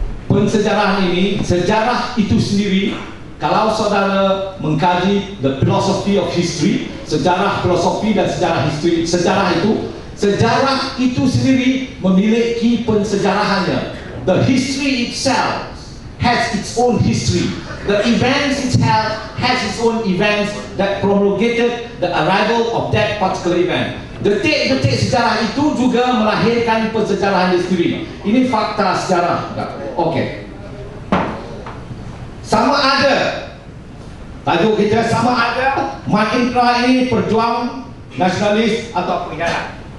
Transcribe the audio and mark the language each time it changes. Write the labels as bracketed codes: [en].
[ms] Pensejarahan ini, sejarah itu sendiri, kalau saudara mengkaji [en] the philosophy of history, [ms] sejarah filosofi dan sejarah history, sejarah itu sendiri memiliki pensejarahannya. [en] The history itself has its own history. The events itself has its own events that promulgated the arrival of that particular event. [ms] Detik-detik sejarah itu juga melahirkan pensejarahan sendiri. Ini fakta sejarah. Okey. Sama ada, tajuk kita sama ada Mat Indra ini perjuang nasionalis atau pengkhianat.